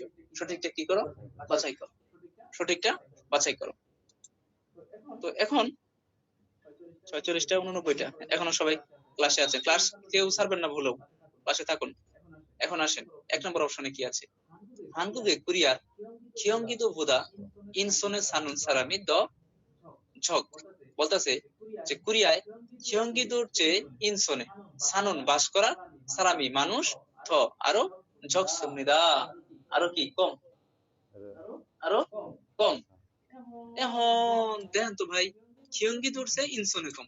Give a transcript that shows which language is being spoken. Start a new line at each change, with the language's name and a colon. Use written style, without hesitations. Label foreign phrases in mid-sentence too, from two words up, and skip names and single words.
Bangla: সঠিকটা কি করো? বাছাই করো। সঠিকটা বাছাই করো। তো এখন 46টা 89টা, এখনো সবাই ক্লাসে আছে। ক্লাস কেউ ছাড়বেন না ভুলেও, ক্লাসে থাকুন। এখন আসেন 1 নম্বর অপশনে কি আছে?
Korean: 한국의 কোরিয়ার কিয়ংগিদো 보다 인손의 사는 사람이 더 적,
Bangla: বলতেছে যে কোরিয়ায় কিয়ংগিদোর চেয়ে
Korean: 인천에 사는
Bangla: বাস করা সারামি মানুষ 더 আরো 적습니다, আরো কি? কম। আরো কম। এখন দেখেন তো ভাই, কিয়ংগিদোর চেয়ে ইনসনে কম।